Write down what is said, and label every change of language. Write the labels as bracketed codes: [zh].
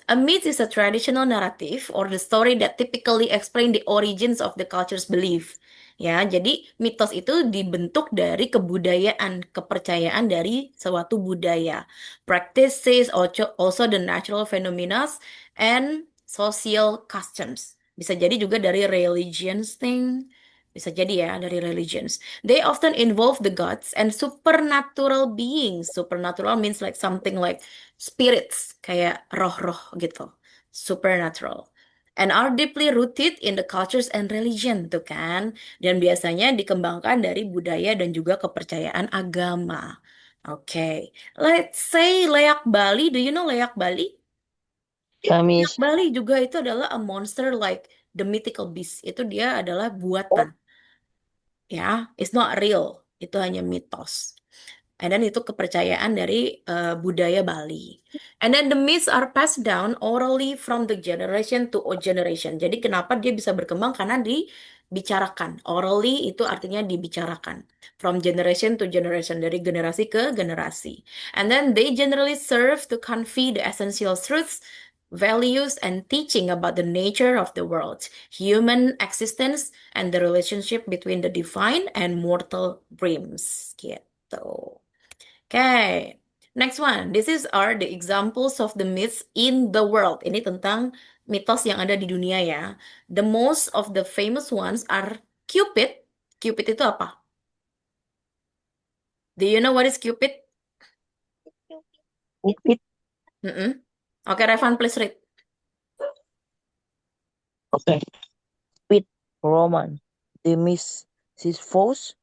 [en] A myth is a traditional narrative or the story that typically explain the origins of the culture's belief. [id] Ya, jadi mitos itu dibentuk dari kebudayaan, kepercayaan dari suatu budaya. [en] Practices also the natural phenomena and social customs. [id] Bisa jadi juga dari religions thing. Bisa jadi ya dari religions. [en] They often involve the gods and supernatural beings. Supernatural means like something like spirits, [id] kayak roh-roh gitu. [en] Supernatural. And are deeply rooted in the cultures and religion, tuh kan. [id] Dan biasanya dikembangkan dari budaya dan juga kepercayaan agama. [en] Oke. Let's say Leak Bali. Do you know Leak Bali? [id] Ya, Leak [en] Bali [id] juga itu adalah [en] a monster like the mythical beast. [id] Itu dia adalah buatan. Ya, [en] it's not real. [id] Itu hanya mitos. [en] And then [id] itu kepercayaan dari budaya Bali. [en] And then the myths are passed down orally from the generation to generation. [id] Jadi kenapa dia bisa berkembang? Karena dibicarakan. Orally itu artinya dibicarakan. [en] From generation to generation. [id] Dari generasi ke generasi. [en] And then they generally serve to convey the essential truths, values, and teaching about the nature of the world, human existence, and the relationship between the divine and mortal dreams. Gitu. Okay, next one. This are the examples of the myths in the world. [id] Ini tentang mitos yang ada di dunia ya. [en] The most of the famous ones are Cupid. Cupid [id] itu apa? [en] Do you know what is Cupid? Cupid. Mm-mm. Oke, Revan, please read. Okay. Cupid, Roman, the Sisyphus,